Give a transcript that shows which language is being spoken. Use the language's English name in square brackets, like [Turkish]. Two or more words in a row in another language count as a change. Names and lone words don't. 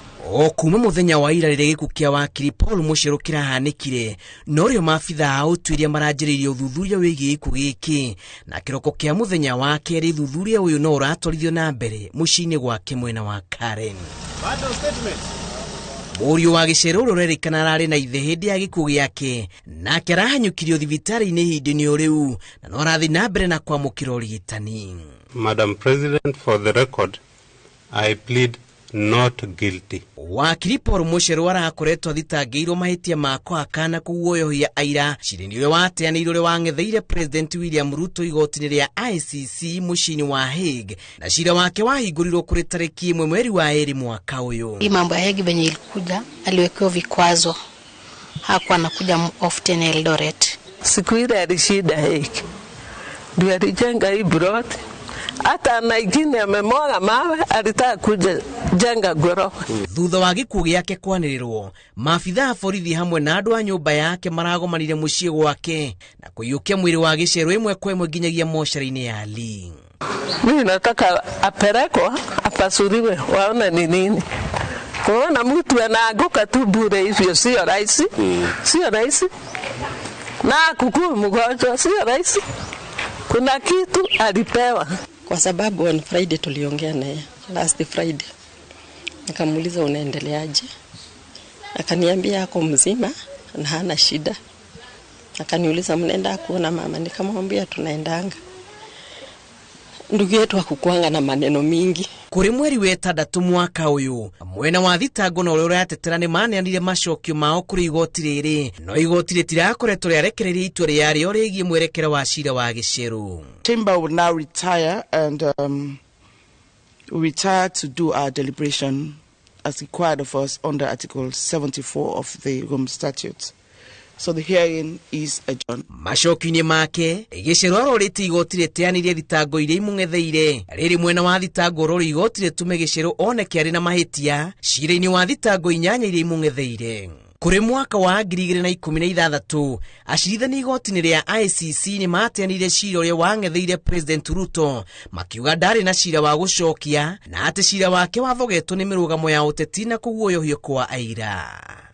[Kikuyu] O kuma muthenya wa ira rĩrĩa gĩkuũ kĩa wakiri Paul Gicheru kĩrahanĩkire, no rĩo maabithaa ũtuĩria maranjĩrĩirie ũthuthuria wĩgiĩ gĩkuũ gĩkĩ, na kĩroko kĩa muthenya wa kerĩ ũthuthuria ũyũ no ũratwarithio na mbere mũciĩ-inĩ gwake mwena wa Karen. Mũriũ wa Gicheru ũrerĩkana ararĩ na ithe hĩndĩ ya gĩkuũ gĩake, nake arahanyũkirio thibitarĩ-inĩ ihinda-inĩ o rĩu, na no arathiĩ na mbere na kwamũkĩra ũrigitani. [English] Madam President, for the record, I plead not guilty. [Kikuyu] Wakiri Paul Gicheru arakoretwo athitangĩirwo mahĩtia ma kũhakana kũguoyohia aira cira-inĩ ũrĩa wateanĩirwo ũrĩa wang'etheire President William Ruto igoti-inĩ rĩa ICC mũciĩ-inĩ wa Hague, na cira wake wahingũrirwo kũrĩ tarĩki 1 mweri wa 2 mwaka ũyũ. [Swahili] Hii mambo ya Hague venye ilikuja, aliwekewa vikwazo, hakuwa anakuja often Eldoret. Siku ile alishinda Hague, ndio alijenga hii broad. Hata na ingine amemwaga mawe, alitaka kuja jenga ghorofa. [Kikuyu] Thutha wa gĩkuũ gĩake kwanĩrĩrwo, maabithaa a borithi hamwe na andũ a nyũmba yake maragomanire mũciĩ gwake na kũiyũkia mwĩrĩ wa Gicheru ĩmwe kwa ĩmwe nginyagia mocarĩ-inĩ ya Lee. [Swahili] Mimi nataka apelekwa apasuliwe waone ni nini. Kuona mtu anaanguka tu bure hivyo sio rahisi. Sio rahisi. Na kukua mgonjwa sio rahisi. Kuna kitu alipewa. Kwa sababu [English] on Friday [Swahili] tuliongea naye, [English] last Friday. [Swahili] Nikamuuliza unaendeleaje? Akaniambia yako mzima na hana shida. Akaniuliza mnaenda kuona mama, nikamwambia tunaendanga. Ndugu yetu hakukuanga na maneno mingi. [Kikuyu] Kuri mweri wa 6 mwaka ũyũ, mwena wa thitango na ũrĩa ũratetera nĩ maneanire macokio mao kũrĩ igoti rĩrĩ, no igoti rĩtirakoretwo rĩarekereria itua rĩarĩo rĩgiĩ mwerekero wa cira wa Gicheru. [English] Chamber will now retire and retire to do our deliberation as required of us under Article 74 of the Rome Statute. So the hearing is adjourned. [Kikuyu] Macokio-inĩ make, Gicheru arorĩte igoti rĩteanirie thitango iria imũng'etheire. Rĩrĩ mwena wa thitango rĩrĩ igoti rĩtume Gicheru oneke arĩ na mahĩtia cira-inĩ wa thitango 8 iria imũng'etheire. Kũrĩ mwaka wa 2016, acirithania igoti-inĩ rĩa ICC nĩ mateanire cira ũrĩa wang'etheire President Ruto, makiuga ndarĩ na cira wa gũcokia na atĩ cira wake wathogetwo nĩ mĩrũgamo ya ũteti na kũguoyohio kwa aira.